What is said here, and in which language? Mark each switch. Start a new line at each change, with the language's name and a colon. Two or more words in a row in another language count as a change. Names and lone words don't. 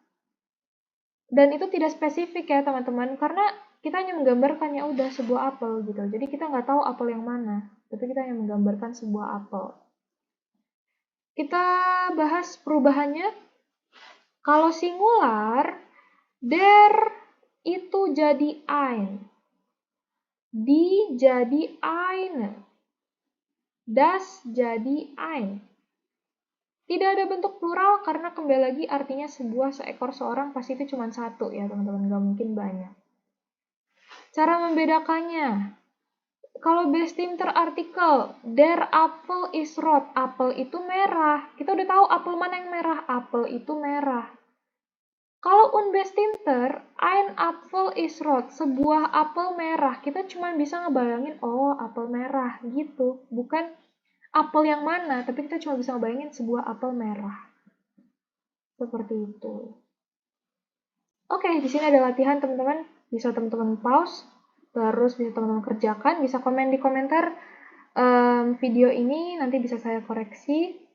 Indonesian: Dan itu tidak spesifik ya teman-teman, karena kita hanya menggambarkan ya udah sebuah apel gitu. Jadi kita nggak tahu apel yang mana, tapi kita hanya menggambarkan sebuah apel. Kita bahas perubahannya. Kalau singular, der itu jadi ein, die jadi eine, das jadi ein. Tidak ada bentuk plural karena kembali lagi artinya seekor seorang pasti itu cuma satu ya teman-teman, nggak mungkin banyak. Cara membedakannya, kalau
German: bestimmter artikel, der Apfel is rot,
Indonesian: apel itu merah. Kita udah tahu apel mana yang merah, apel itu merah.
German: Kalau unbestimmter, ein Apfel is rot,
Indonesian: sebuah apel merah. Kita cuma bisa ngebayangin, oh apel merah gitu. Bukan apel yang mana, tapi kita cuma bisa ngebayangin sebuah apel merah. Seperti itu. Oke, di sini ada latihan teman-teman. Bisa teman-teman pause, terus bisa teman-teman kerjakan, bisa komen di komentar video ini, nanti bisa saya koreksi.